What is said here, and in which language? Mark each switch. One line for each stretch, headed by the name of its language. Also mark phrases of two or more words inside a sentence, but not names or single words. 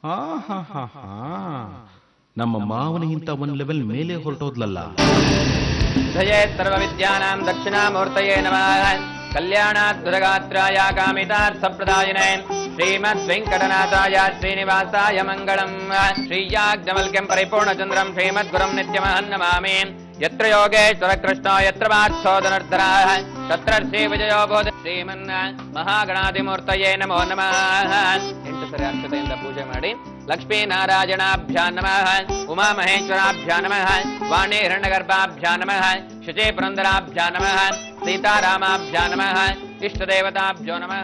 Kannada: ನಮ್ಮ ಮಾವನಿಗಿಂತ ಒಂದ್ ಲೆವೆಲ್ ಮೇಲೆ ಹೊರಟೋದ್ಲಲ್ಲ.
Sanskrit: ಜಯೇತ್ ಸರ್ವ ವಿದ್ಯಾನಾಂ ದಕ್ಷಿಣಾಮೂರ್ತಯೇ ನಮಃ. ಕಲ್ಯಾಣಾದ್ಭುತಗಾತ್ರಾಯ ಕಾಮಿತಾರ್ಥಪ್ರದಾಯಿನೇ ಶ್ರೀಮದ್ ವೆಂಕಟನಾಥಾಯ ಶ್ರೀನಿವಾಸಾಯ ಮಂಗಳಂ. ಶ್ರೀಯಾಜ್ಞವಲ್ಕ್ಯಂ ಪರಿಪೂರ್ಣಚಂದ್ರಂ ಶ್ರೀಮದ್ ಗುರುಂ ನಿತ್ಯಮಹಂ ನಮಾಮಿ. ಯತ್ರ ಯೋಗೇಶ್ವರ ಕೃಷ್ಣ ಯತ್ರ ಪಾರ್ಥೋ ಧನುರ್ಧರಃ ತತ್ರ ಶ್ರೀ ವಿಜಯೋ ಬೋಧ. ಶ್ರೀಮನ್ ಮಹಾಗಣಾಧಿಮೂರ್ತಯೇ ನಮೋ ನಮಃ.
Kannada: 8 ಸರಿ ಅಕ್ಷತೆಯಿಂದ ಪೂಜೆ ಮಾಡಿ.
Sanskrit: ಲಕ್ಷ್ಮೀನಾರಾಯಣಾಭ್ಯಾ ನಮಃ. ಉಮಾಮಹೇಶ್ವರಾಭ್ಯಾ ನಮಃ. ವಾಣಿ ಹಿರಣ್ಯಗರ್ಭಾಭ್ಯಾ ನಮಃ. ಶುಚಿ ಪುರಂದರಾಭ್ಯಾ ನಮಃ. ಸೀತಾರಾಮಾಭ್ಯಾ ನಮಃ. ಇಷ್ಟದೇವತಾಭ್ಯೋ ನಮಃ.